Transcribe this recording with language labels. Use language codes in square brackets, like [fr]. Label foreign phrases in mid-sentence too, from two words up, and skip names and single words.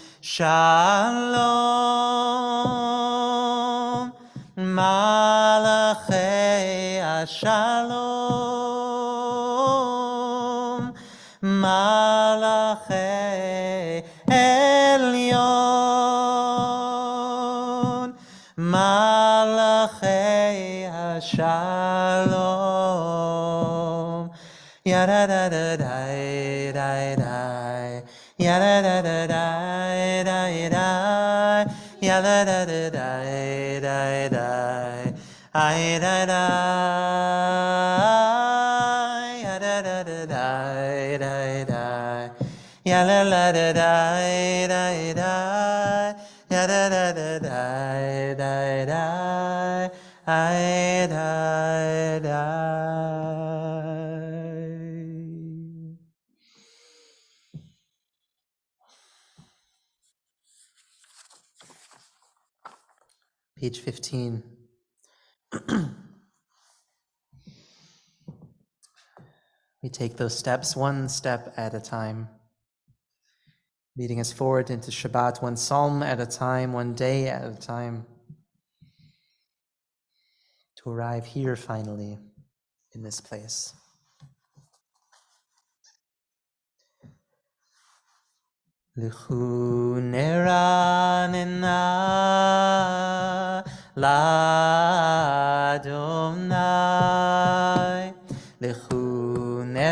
[he] שלום מלאכי השלום מלאכי עליון מלאכי השלום. Yada-da-da-da-da-da, yada-da-da-da-da-da, yada-da-da-da-da-da, ay-da-da, yada-da-da-da-da-da, yada-da-da-da-da-da, yada-da-da-da-da-da, ay-da-da. [en] Page 15. We take those steps one step at a time. leading us forward into Shabbat, one psalm at a time, one day at a time, to arrive here finally in this place. [he] לכו נרננה לאדוני לכו